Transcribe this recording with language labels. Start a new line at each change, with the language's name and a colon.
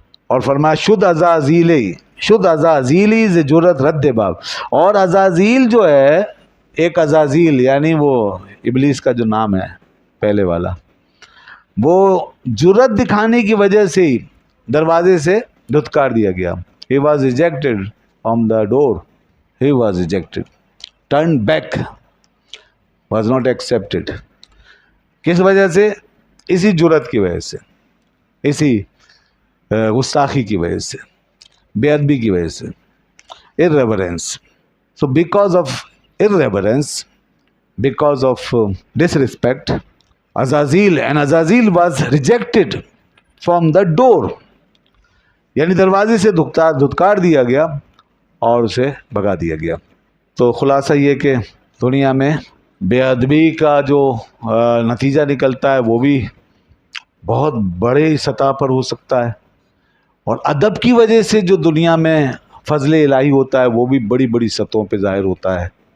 Persian: اور فرمایا شد عزازیلی ز جرت رد باب.
Urdu: اور عزازیل جو ہے, ایک عزازیل یعنی وہ ابلیس کا جو نام ہے پہلے والا, وہ جرت دکھانے کی وجہ سے ہی دروازے سے دھتکار دیا گیا.
English: He was ejected from the door. He was ejected. Turned back. Was not accepted.
Urdu: کس وجہ سے؟ اسی جرت کی وجہ سے, اسی گستاخی کی وجہ سے, بے ادبی کی وجہ سے, irreverence.
English: So because of irreverence, because of disrespect, Azazil was rejected from the door.
Urdu: یعنی دروازے سے دھتکار دیا گیا اور اسے بھگا دیا گیا. تو خلاصہ یہ کہ دنیا میں بے ادبی کا جو نتیجہ نکلتا ہے وہ بھی بہت بڑے سطح پر ہو سکتا ہے, اور ادب کی وجہ سے جو دنیا میں فضل الہی ہوتا ہے وہ بھی بڑی بڑی سطحوں پہ ظاہر ہوتا ہے.